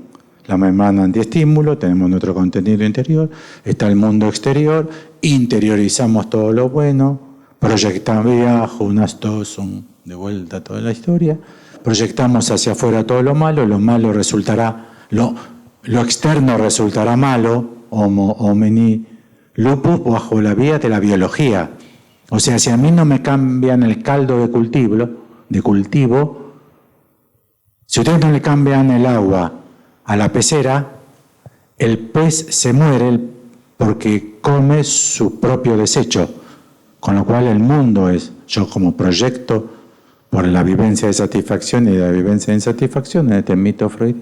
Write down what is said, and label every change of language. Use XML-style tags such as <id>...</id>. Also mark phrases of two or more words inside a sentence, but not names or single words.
<es>La membrana antiestímulo, tenemos nuestro contenido interior, está el mundo exterior, interiorizamos todo lo bueno, proyectamos viajo, de vuelta toda la historia, proyectamos hacia afuera todo lo malo resultará, lo externo resultará malo,</es> <la>homo homini lupus,</la> <es>bajo la vía de la biología. O sea, si a mí no me cambian el caldo de cultivo, si ustedes no le cambian el agua a la pecera, el pez se muere porque come su propio desecho, con lo cual el mundo es, yo como proyecto por la vivencia de satisfacción y la vivencia de insatisfacción en este mito freudiano.</es>